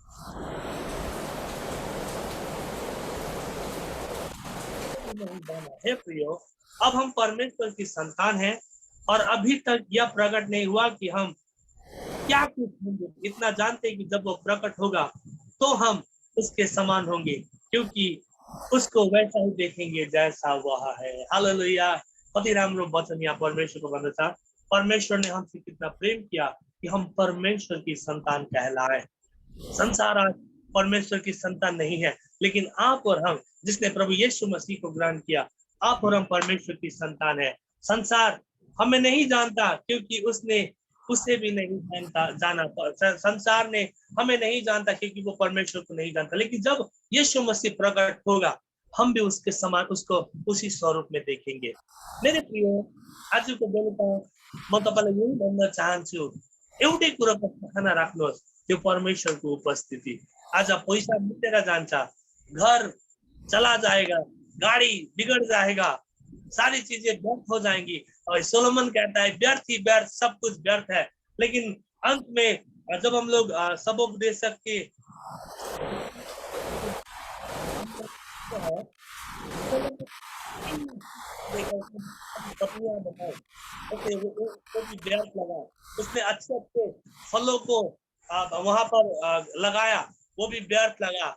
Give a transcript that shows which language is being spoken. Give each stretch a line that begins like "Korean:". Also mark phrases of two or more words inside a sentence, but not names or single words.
Hindi: हे प्रियो, अब हम परमेश्वर की संतान हैं, और अभी तक यह प्रकट नहीं हुआ कि हम क्या कुछ होंगे। इतना जानते हैं कि जब वो प्रकट होगा तो हम उसके समान होंगे, क्योंकि उसको वैसा ही देखेंगे जैसा वह है। हालेलुया।
Nepali: कति राम्रो वचन यहाँ परमेश्वर को भन्दछ।
Hindi: परमेश्वर ने हमसे कितना प्रेम किया कि हम परमेश्वर की संतान कहलाए। संसार आज परमेश्वर की संतान नहीं है, लेकिन आप और हम, जिसने प्रभु यीशु मसीह को ग्रहण किया, आप और हम परमेश्वर की संतान है। संसार हमें नहीं जानता, क्योंकि उसने उसे भी नहीं जाना। संसार ने हमें नहीं जानता, क्योंकि वो परमेश्वर को नहीं जानता। लेकिन जब यीशु मसीह प्रकट होगा, हम भी उसके समान उसको उसी स्वरूप में देखेंगे। मेरे प्रियो,
Nepali: आजको बेलुका म तपाईलाई यही भन्न चाहन्छु, एउटै कुरोको चाहना राख्नुहोस्, त्यो परमेश्वरको उपस्थिति। आज पैसा लुटेर जान्छ,
Hindi: घर चला जाएगा, गाड़ी बिगड़ जाएगा, सारी चीजें व्यर्थ हो जाएंगी। और सोलोमन कहता है व्यर्थ ही व्यर्थ, सब कुछ व्यर्थ है। लेकिन अंत में जब हम लोग सबोपदेशक के वो भी व्यर्थ लगा, उसने अच्छे अच्छे फलों को वहां पर लगाया, वो भी व्यर्थ लगा।